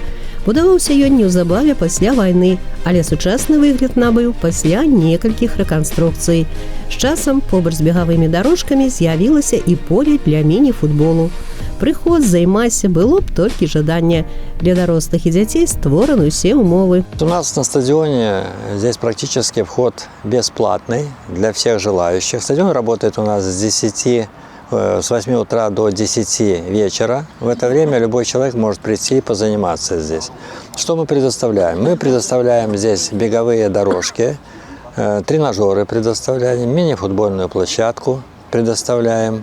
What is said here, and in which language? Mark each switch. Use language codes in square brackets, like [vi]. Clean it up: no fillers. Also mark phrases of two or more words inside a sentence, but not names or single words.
[be] Будаваўся ён неўзабаве пасля вайны, але сучасны выгляд набыў пасля некалькіх рэканструкцый. З часам побач з бегавымі дарожкамі з'явілася і поле для міні-футболу. Прыход, займайся, было б толькі жаданне. Для дарослых [ru] и детей [be] створаны все умовы. [ru] У нас на стадионе здесь практически вход бесплатный для всех желающих. Стадион работает у нас с 8 утра до 10 вечера. В это время любой человек может прийти и позаниматься здесь. Что мы предоставляем? Мы предоставляем здесь беговые дорожки, тренажеры предоставляем, мини-футбольную площадку предоставляем.